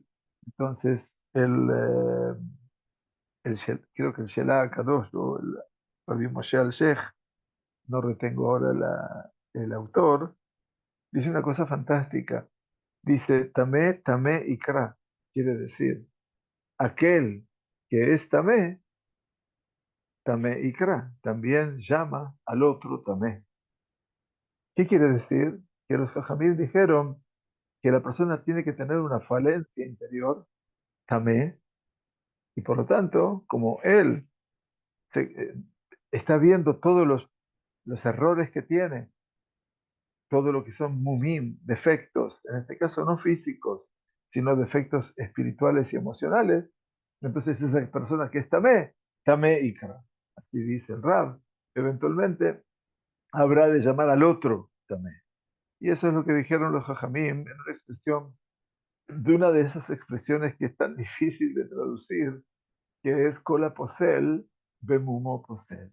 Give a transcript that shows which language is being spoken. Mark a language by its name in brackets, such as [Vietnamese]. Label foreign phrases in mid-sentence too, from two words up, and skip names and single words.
[Spanish] Entonces, creo que el Shelah Kadosh o el Rabbi Moshe al-Sheikh, no retengo ahora el autor, dice una cosa fantástica. Dice, [Hebrew] טמא טמא יקרא. [Spanish] Quiere decir, aquel que es [Hebrew] טמא טמא יקרא, [Spanish] también llama al otro tamé. ¿Qué quiere decir? Que los jajamim dijeron que la persona tiene que tener una falencia interior, tamé, y por lo tanto, como él está viendo todos los errores que tiene, todo lo que son mumim, defectos, en este caso no físicos, sino defectos espirituales y emocionales, entonces esa persona que es [Hebrew] טמא טמא יקרא. [Spanish] Así dice el Rab, eventualmente habrá de llamar al otro tamé. Y eso es lo que dijeron los Jajamim en una expresión, de una de esas expresiones que es tan difícil de traducir, que es [Hebrew] כל הפוסל, במומו פוסל.